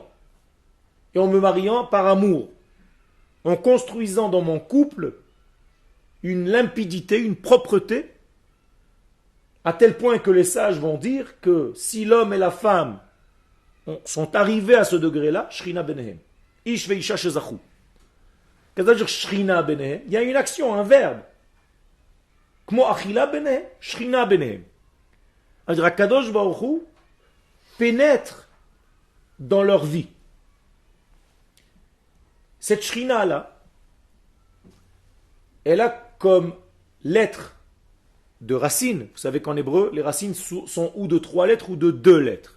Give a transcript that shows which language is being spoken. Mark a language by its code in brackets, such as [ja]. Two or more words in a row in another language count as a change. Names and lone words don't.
[fr] Et en me mariant par amour. En construisant dans mon couple une limpidité, une propreté, à tel point que les sages vont dire que si l'homme et la femme sont arrivés à ce degré-là, [he] שכינה ביניהם, איש ואשה שזכו. [fr] Qu'est-ce que ça veut dire [he] שכינה ביניהם [fr] ? Il y a une action, un verbe. [he] כמו אכילה ביניהם, שכינה ביניהם. [fr] C'est-à-dire, [he] הקדוש ברוך הוא [fr] pénètre dans leur vie. Cette shrina-là, elle a comme lettre de racine. Vous savez qu'en hébreu, les racines sont ou de 3 lettres ou de 2 lettres.